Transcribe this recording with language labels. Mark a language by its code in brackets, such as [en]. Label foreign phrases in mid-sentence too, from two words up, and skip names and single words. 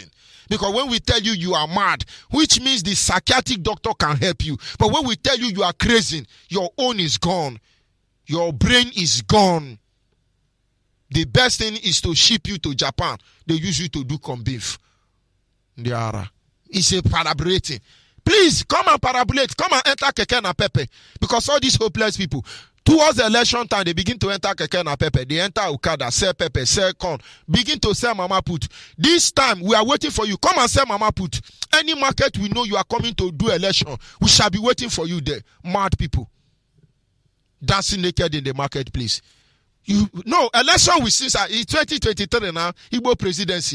[en] Because when we tell you you are mad, which means the psychiatric doctor can help you. But when we tell you you are crazy, your own is gone. Your brain is gone. The best thing is to ship you to Japan. They use you to do corn beef. It's a paraborating. Please, come and parabolate. Come and enter Keke na Pepe. Because all these hopeless people, towards the election time, they begin to enter Keke na Pepe. They enter Okada, sell pepper, sell corn. Begin to sell Mama Put. This time, we are waiting for you. Come and sell Mama Put. Any market we know you are coming to do election, we shall be waiting for you there. Mad people. Dancing naked in the marketplace. Election we see, in 2023 now, Igbo presidency.